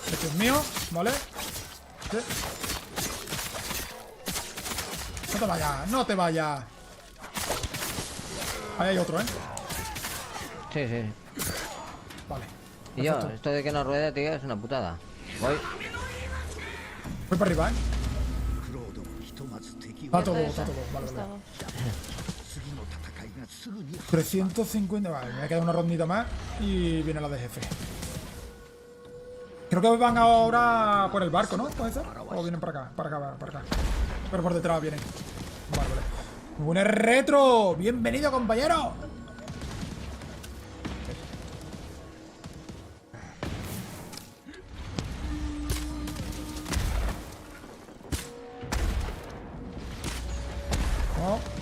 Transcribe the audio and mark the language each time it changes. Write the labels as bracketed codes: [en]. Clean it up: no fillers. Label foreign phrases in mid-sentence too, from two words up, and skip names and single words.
[es] Dios mío, ¿vale? Sí. No te vayas, no te vayas. Ahí hay otro, ¿eh? Sí, sí. Vale. Y yo, Perfecto. esto de que no ruede, tío, es una putada. Voy. Voy para arriba, ¿eh? [ja] クロードもひとまず敵を [es] Está todo, Ya está todo. Vale, vale. Estamos. [ja] 次の戦いがすぐに [es] 350, vale, me ha quedado una rondita más y viene la de jefe. Creo que van ahora por el barco, ¿no? ¿Puede ser? O vienen para acá, para acá, para acá. Pero por detrás vienen. Vale, vale. ¡Un retro! ¡Bienvenido, compañero! Oh.